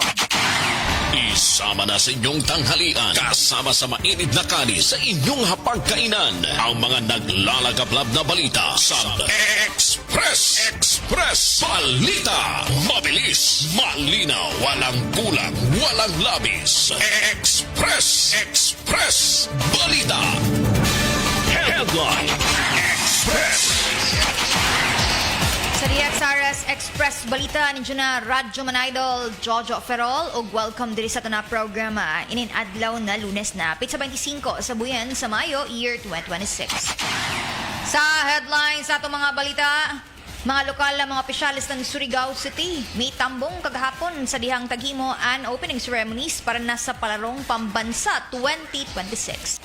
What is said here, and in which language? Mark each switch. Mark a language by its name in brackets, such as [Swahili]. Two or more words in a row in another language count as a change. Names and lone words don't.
[Filipino] Isama na sa inyong tanghalian, kasama sa mainit na kanis sa inyong hapagkainan, ang mga naglalagablab na balita sa Express. Balita. Mabilis, malinaw, walang kulang, walang labis. Express. Balita. Headline. Express. [Surigaonon] Sa DXRS Express Balita, ninyo na Radyo Manidol, Jojo Ferrol, o welcome diri sa tanang programa. Ininadlaw na Lunes na, Pitsa 25 sa buyan sa Mayo, year 2026. Sa headlines sa itong mga balita, mga lokal na mga opisyalis ng Surigao City, may tambong kagahapon sa dihang taghimo and [English] opening ceremonies [Surigaonon] para na sa palarong pambansa 2026.